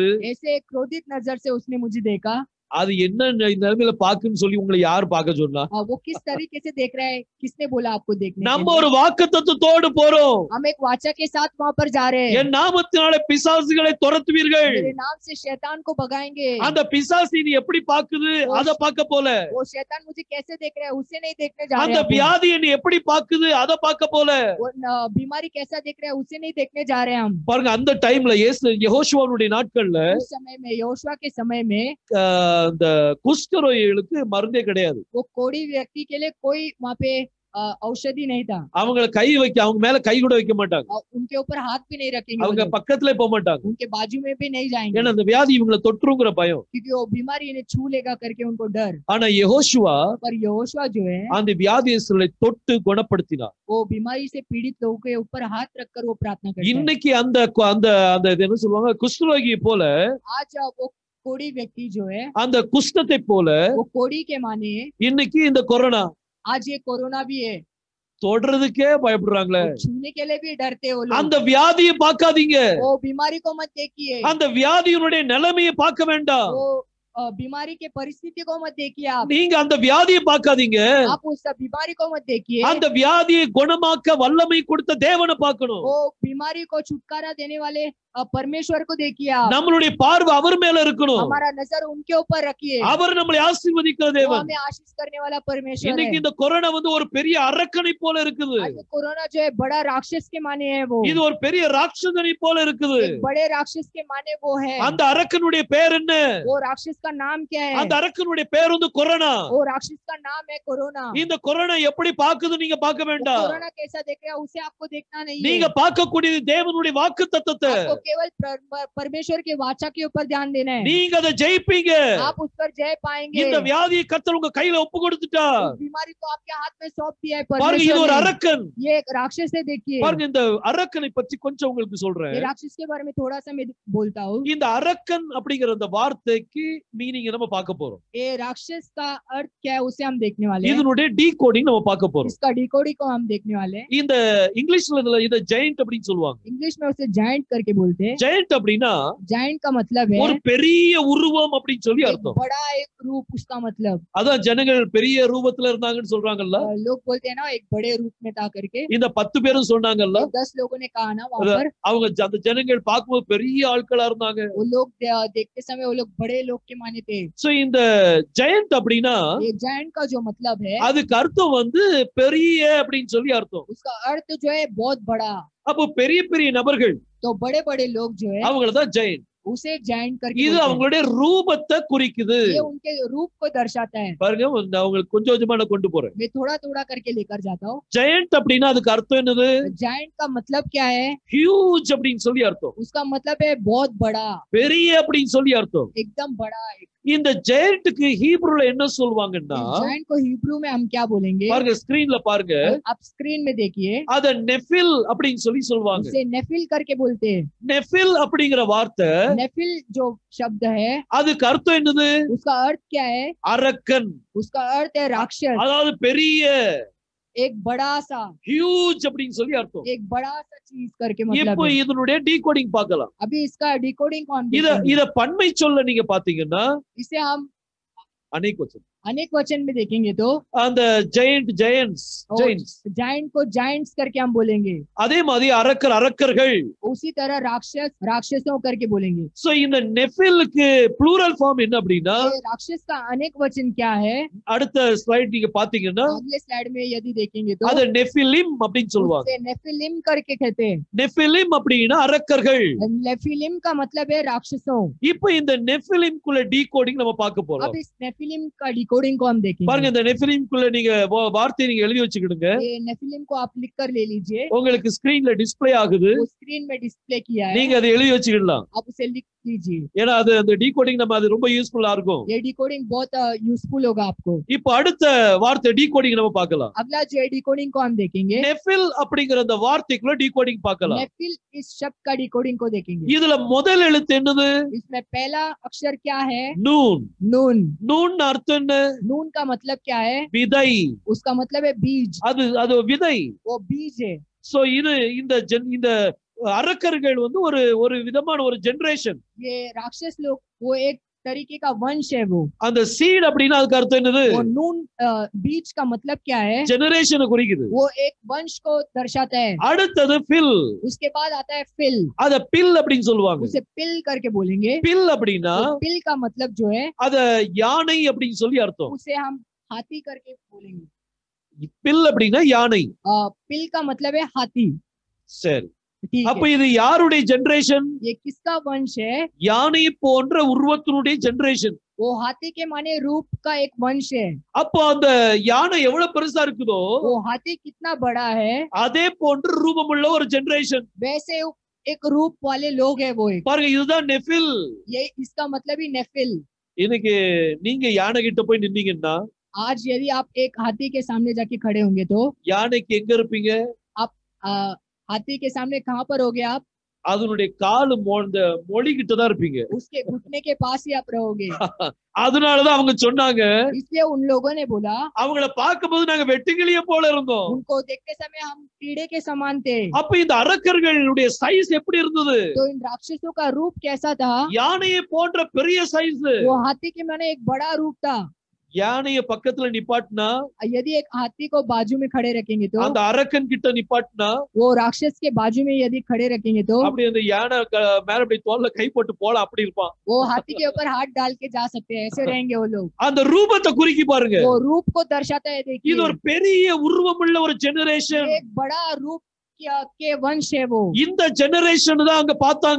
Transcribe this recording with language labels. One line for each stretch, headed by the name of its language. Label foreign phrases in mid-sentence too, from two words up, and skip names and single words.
Hindi: ऐसे क्रोधित नजर से उसने मुझे देखा।
Tamil: அது என்ன நிலைமையில பாக்குன்னு சொல்லி உங்களை யாரு பார்க்க சொன்னா?
Hindi: वो किस तरीके से देख रहा है, किसने बोला आपको देखने के
Tamil: நம்ம
Hindi: लिए?
Tamil: ஒரு வாக்குத்தத்தத்தோடு போறோம்.
Hindi: हम एक वाचा के साथ वहाँ पर जा रहे हैं।
Tamil: என் நாமத்தினாலே பிசாசுகளை துரத்துவீர்கள்.
Hindi: मेरे नाम से शैतान को भगाएंगे।
Tamil: அந்த பிசாசு நீ எப்படி பாக்குது அத பார்க்க போல.
Hindi: वो शैतान मुझे कैसे देख रहा है उसे नहीं देखने जा
Tamil: அந்த
Hindi: रहे हैं।
Tamil: வியாதியை நீ எப்படி பாக்குது அத பார்க்க போல.
Hindi: वो बीमारी कैसा देख रहा है उसे नहीं देखने जा रहे हैं हम।
Tamil: பாருங்க, அந்த டைம்ல யெகோஷுவாவுடைய நாட்கள்ல
Hindi: उस समय में योशुआ के समय में
Tamil: இந்த குஷ்டரோகிகளுக்கு மருந்தே கிடையாது.
Hindi: वो कोढ़ी व्यक्ति के लिए कोई वहाँ पे औषधि नहीं था,
Tamil: அவங்கள அவங்க மேல கை கூட வைக்க மாட்டாங்க,
Hindi: उनके ऊपर हाथ भी नहीं रखेंगे,
Tamil: அவங்க பக்கத்துல போக மாட்டாங்க,
Hindi: उनके बाजू में भी नहीं जाएंगे,
Tamil: ஏன்னா அந்த வியாதி இவங்களை தொற்றுங்கிற பயம்.
Hindi: क्योंकि वो बीमारी इन्हें छू लेगा करके उनको डर.
Tamil: ஆனா யெகோஷுவா
Hindi: पर यहोशुआ जो है
Tamil: அந்த வியாதியஸ்தரை தொட்டு குணப்படுத்தினார்.
Hindi: वो बीमारी से पीड़ित लोगों के ऊपर हाथ रखकर वो प्रार्थना करता है.
Tamil: இன்னைக்கு அந்த அந்த அந்த இது என்ன சொல்லுவாங்க, குஷ்டரோகி போல,
Hindi: आज वो कोड़ी व्यक्ति जो है,
Tamil: அந்த குஷ்டத்தை போல
Hindi: वो कोड़ी के माने
Tamil: இன்னைக்கு இந்த கொரோனா
Hindi: आज ये कोरोना भी है,
Tamil: தொடுறதுக்கே பயப்படுறாங்களே.
Hindi: छूने के लिए भी डरते हो लोग.
Tamil: அந்த வியாதியை பார்க்காதீங்க,
Hindi: वो बीमारी को मत देखिए,
Tamil: அந்த வியாதியினுடைய நிலைமையை பார்க்க வேண்டாம்,
Hindi: वो बीमारी के परिस्थिति को मत देखिए, आप
Tamil: நீங்க அந்த வியாதியை பார்க்காதீங்க,
Hindi: आप उस बीमारी को मत देखिए,
Tamil: அந்த வியாதியை குணமாக்க வல்லமை கொடுத்த தேவனை பார்க்கணும்.
Hindi: वो बीमारी को छुटकारा देने वाले परमेश्वर को देखिए, आप
Tamil: நம்மளுடைய பார்வை அவர் மேல இருக்கணும்.
Hindi: हमारा नजर उनके ऊपर रखिए,
Tamil: அவர் நம்மளை ஆசீர்வதிக்கிற
Hindi: वो
Tamil: தேவன்.
Hindi: हमें आशीष करने वाला परमेश्वर
Tamil: இன்னைக்கு
Hindi: है.
Tamil: இந்த கொரோனா வந்து ஒரு பெரிய அரக்கனை போல இருக்குது,
Hindi: आज कोरोना जो है बड़ा राक्षस के माने है, वो
Tamil: இது ஒரு பெரிய ராட்சசனை போல இருக்குது.
Hindi: एक बड़े राक्षस के माने वो है.
Tamil: அந்த அரக்கனுடைய பேர் என்ன?
Hindi: वो राक्षस का नाम क्या है?
Tamil: அந்த அரக்கனுடைய பேர் வந்து கொரோனா.
Hindi: वो राक्षस का नाम है कोरोना.
Tamil: இந்த கொரோனா எப்படி பாக்குது நீங்க பார்க்க வேண்டாம்,
Hindi: कोरोना कैसा देख रहा है उसे आपको देखना नहीं
Tamil: நீங்க
Hindi: है,
Tamil: பார்க்கக்கூடியது தேவனுடைய வாக்குத்தத்தத்தை.
Hindi: आपको केवल परमेश्वर के वाचा के ऊपर ध्यान देना है.
Tamil: நீங்க அதை ஜெயிப்பீங்க.
Hindi: आप उस पर जय पाएंगे.
Tamil: இந்த வியாதியை கர்த்தர் உங்க கையில ஒப்பு கொடுத்துட்டா,
Hindi: इस बीमारी को आपके हाथ में सौंप दिया है
Tamil: பாருங்க, இது ஒரு
Hindi: परमेश्वर ने.
Tamil: அரக்கன்.
Hindi: ये एक राक्षस है, देखिए.
Tamil: பாருங்க, இந்த அரக்கனை பத்தி கொஞ்சம் உங்களுக்கு சொல்றேன்.
Hindi: ये राक्षस के बारे में थोड़ा सा मैं बोलता हूँ.
Tamil: இந்த அரக்கன் அப்படிங்கிற அந்த வார்த்தைக்கு மீனிங் நம்ம பார்க்க போறோம்.
Hindi: ये राक्षस का अर्थ क्या है उसे हम देखने वाले हैं.
Tamil: இதனுடைய டீகோடிங் நம்ம பார்க்க போறோம்.
Hindi: इसका डिकोडिंग को हम देखने वाले हैं.
Tamil: இந்த இங்கிலீஷ்ல இதுல இத ஜெயண்ட் அப்படின்னு சொல்லுவாங்க.
Hindi: इंग्लिश में उसे जायंट करके बोलते हैं.
Tamil: ஜெயண்ட் அப்படின்னா
Hindi: जायंट का मतलब है
Tamil: ஒரு பெரிய உருவம் அப்படின்னு சொல்லி
Hindi: एक
Tamil: அர்த்தம்.
Hindi: बड़ा एक रूप, उसका मतलब.
Tamil: அதான் ஜனங்கள் பெரிய ரூபத்துல இருந்தாங்கன்னு சொல்றாங்கல்ல,
Hindi: लोग बोलते हैं ना एक बड़े रूप में था करके.
Tamil: இந்த 10 பேரும் சொன்னாங்கல்ல,
Hindi: 10 लोगों ने कहा ना वहां पर.
Tamil: அவங்க அந்த ஜனங்கள் பார்க்கும்போது பெரிய ஆட்களா இருந்தாங்க.
Hindi: वो लोग देखते समय वो लोग बड़े लोग के माने थे.
Tamil: சோ இந்த ஜெயண்ட் அப்படின்னா
Hindi: ये जायंट का जो मतलब है
Tamil: அதுக்கு அர்த்தம் வந்து பெரிய அப்படின்னு சொல்லி அர்த்தம்.
Hindi: उसका अर्थ जो है बहुत बड़ा.
Tamil: அப்போ பெரிய பெரிய நபர்கள்,
Hindi: तो बड़े बड़े लोग जो है
Tamil: அவங்களதான் ஜெயண்ட்.
Hindi: उसे जायंट करके
Tamil: இது
Hindi: बोलते हैं.
Tamil: அவங்களுடைய ரூபத்தை குறிக்குது.
Hindi: ये उनके रूप को दर्शाता है.
Tamil: பாருங்க, நான் உங்களுக்கு கொஞ்சம் கொஞ்சமா நான் கொண்டு போறேன்.
Hindi: मैं थोड़ा थोड़ा करके लेकर जाता हूँ.
Tamil: ஜெயண்ட் அப்படின்னா அதுக்கு அர்த்தம் என்னது?
Hindi: जायंट का मतलब क्या है?
Tamil: ஹியூஜ் அப்படின்னு சொல்லி அர்த்தம்.
Hindi: उसका मतलब है बहुत बड़ा,
Tamil: பெரிய அப்படின்னு சொல்லி அர்த்தம்.
Hindi: एकदम बड़ा.
Tamil: இந்த ஜெயண்ட்க்கு ஹீப்ரூல என்ன சொல்வாங்கன்னா,
Hindi: जायंट को हिब्रू में हम क्या बोलेंगे?
Tamil: பாருங்க ஸ்கிரீன்ல பாருங்க,
Hindi: आप स्क्रीन में देखिए.
Tamil: அத நெஃபில் அப்படின்னு சொல்லி சொல்வாங்க.
Hindi: उसे नेफिल करके बोलते हैं.
Tamil: நெஃபில் அப்படிங்கிற வார்த்தை,
Hindi: नेफिल जो शब्द है
Tamil: அதுக்கு அர்த்தம் என்னது?
Hindi: उसका अर्थ क्या है?
Tamil: அரக்கன்,
Hindi: उसका अर्थ है राक्षस,
Tamil: அதாவது பெரிய,
Hindi: एक बड़ा सा,
Tamil: ஹியூஜ் அப்படின்னு சொல்லி அர்த்தம்.
Hindi: एक बड़ा सा चीज करके मतलब
Tamil: இப்போ
Hindi: है.
Tamil: இதனுடைய டீகோடிங் பார்க்கலாம்.
Hindi: अभी इसका डिकोडिंग को हम
Tamil: இத
Hindi: देखेंगे.
Tamil: இத பன்மை சொல்ல நீங்க பாத்தீங்கன்னா
Hindi: इसे हम अनेक वचन, अनेक वचन में देखेंगे तो
Tamil: அந்த ஜெயண்ட், ஜெயண்ட்ஸ், ஜெயண்ட்ஸ்,
Hindi: जायंट को जायंट्स करके हम बोलेंगे.
Tamil: அதே மாதிரி அரக்கர், அரக்கர்கள்.
Hindi: उसी तरह राक्षस, राक्षसों करके बोलेंगे.
Tamil: சோ இந்த நெஃபிலுக்கு
English: plural form
Tamil: என்ன அப்படின்னா,
Hindi: ये राक्षस का अनेक वचन क्या है?
Tamil: அடுத்த ஸ்லைட் நீங்க பாத்தீங்கன்னா
Hindi: अगले स्लाइड में यदि देखेंगे तो
Tamil: அத நெஃபிலிம் அப்படின்னு சொல்லுவாங்க.
Hindi: उसे नेफिलिम करके कहते हैं.
Tamil: நெஃபிலிம் அப்படின்னா அரக்கர்கள்.
Hindi: नेफिलिम का मतलब है राक्षसों.
Tamil: இப்போ இந்த நெஃபிலிம்குள்ள டீகோடிங் நம்ம பார்க்க போறோம்.
Hindi: अब इस नेफिलिम का डिकोडिंग को हम देखेंगे.
Tamil: பாருங்க, இந்த நெஃபிலிம்குள்ள நீங்க வார்த்தையை நீங்க எழுதி வச்சுக்கிடுங்க.
Hindi: ये नेफिलिम को आप लिख कर ले लीजिए.
Tamil: உங்களுக்கு ஸ்கிரீன்ல டிஸ்ப்ளே ஆகுது,
Hindi: वो स्क्रीन में डिस्प्ले किया है.
Tamil: நீங்க அதை எழுதி வச்சுக்கிடலாம்.
Hindi: आप उसे लिख लीजिए.
Tamil: ஏன்னா அது அந்த டீகோடிங் நம்ம அது ரொம்ப யூஸ்ஃபுல்லா இருக்கும்.
Hindi: ये डिकोडिंग बहुत यूजफुल होगा आपको.
Tamil: இப்போ அடுத்த வார்த்தை டீகோடிங் நம்ம பார்க்கலாம்.
Hindi: अगला जो डिकोडिंग को हम देखेंगे.
Tamil: நெஃபில் அப்படிங்கிற அந்த வார்த்தைக்குள்ள டீகோடிங் பார்க்கலாம்.
Hindi: नेफिल इस शब्द का डिकोडिंग को देखेंगे.
Tamil: இதுல முதல் எழுத்து என்னது?
Hindi: इसमें पहला अक्षर क्या है?
Tamil: நூன்.
Hindi: नून.
Tamil: நூன் அர்த்தம் என்ன?
Hindi: नून का मतलब क्या है?
Tamil: விதை.
Hindi: उसका मतलब है बीज.
Tamil: அது விதை.
Hindi: वो बीज है.
Tamil: சோ இது இந்த அரக்கர்கள் வந்து ஒரு விதமான ஒரு ஜெனரேஷன்.
Hindi: ये राक्षस लोग वो एक तरीके का वंश है. वो
Tamil: அந்த சீட் அப்படின்னா அதுக்கு அர்த்தம் என்னது?
Hindi: वो नून बीज का मतलब क्या है?
Tamil: ஜெனரேஷனை குறிக்குது.
Hindi: वो एक वंश को दर्शाता है.
Tamil: அடுத்தது பில்.
Hindi: उसके बाद आता है फिल.
Tamil: அத பில் அப்படின்னு சொல்லுவாங்க.
Hindi: उसे पिल करके बोलेंगे.
Tamil: பில் அப்படின்னா
Hindi: तो पिल का मतलब जो है
Tamil: அத யானை அப்படின்னு சொல்லி அர்த்தம்.
Hindi: उसे हम हाथी करके बोलेंगे.
Tamil: பில் அப்படின்னா யானை.
Hindi: पिल का मतलब है हाथी.
Tamil: சரி,
Hindi: ठीक
Tamil: அப்ப
Hindi: है,
Tamil: இது யாருடைய ஜெனரேஷன்?
Hindi: ये किसका वंश है?
Tamil: யானை போன்ற உருவத்தினுடைய ஜெனரேஷன்.
Hindi: वो हाथी के माने रूप का एक वंश है।
Tamil: அப்போ அந்த யானை எவ்வளவு பெருசா இருக்குதோ
Hindi: वो हाथी कितना बड़ा है,
Tamil: அதே போன்று ரூபமுள்ள ஒரு ஜெனரேஷன்.
Hindi: वैसे एक रूप वाले लोग है वो एक।
Tamil: பாருங்க, இதுதான் நெஃபில்.
Hindi: ये इसका मतलब ही नेफिल।
Tamil: இன்னைக்கு நீங்க யானை கிட்ட போய் நின்னீங்கன்னா,
Hindi: आज यदि आप एक हाथी के सामने जाके खड़े होंगे तो
Tamil: யானைக்கு எங்க இருப்பீங்க?
Hindi: हाथी के सामने कहाँ पर होगे आप?
Tamil: அதனுடைய காலு இந்த மொழி கிட்ட தான் இருப்பீங்க.
Hindi: उसके घुटने के पास ही आप रहोगे।
Tamil: அதனாலதான் அவங்க சொன்னாங்க,
Hindi: इसलिए उन लोगों ने बोला,
Tamil: அவங்கள பார்க்கும்போது நாங்க வெட்டுக்கிளிய போல இருந்தோம்.
Hindi: उनको देखते समय हम कीड़े के समान थे।
Tamil: அப்ப இந்த அரக்கர்களுடைய சைஸ் எப்படி இருந்தது?
Hindi: तो इन राक्षसों का रूप कैसा था?
Tamil: யானையை போன்ற பெரிய சைஸ்.
Hindi: वो हाथी के माने एक बड़ा रूप था।
Tamil: யானைய பக்கத்துல நிப்பாட்டினா,
Hindi: यदि एक हाथी को बाजू में खड़े रखेंगे तो,
Tamil: அந்த அரக்கன் கிட்ட நிப்பாட்டினா,
Hindi: वो राक्षस के बाजू में यदि खड़े रखेंगे तो
Tamil: அப்படி அந்த யானை மேல அப்படி தோல்ல கை போட்டு போல அப்படி இருப்பான்.
Hindi: वो हाथी के ऊपर हाथ डाल के जा सकते हैं, ऐसे रहेंगे वो लोग।
Tamil: அந்த ரூபத்தை குறிக்கி பாருங்க.
Hindi: वो रूप को दर्शाता है। देखिए,
Tamil: இது ஒரு பெரிய உருவமுள்ள ஒரு ஜெனரேஷன்.
Hindi: एक बड़ा रूप के वंश है वो।
Tamil: இந்த ஜெனரேஷன் தான் அங்க பார்த்தாங்க.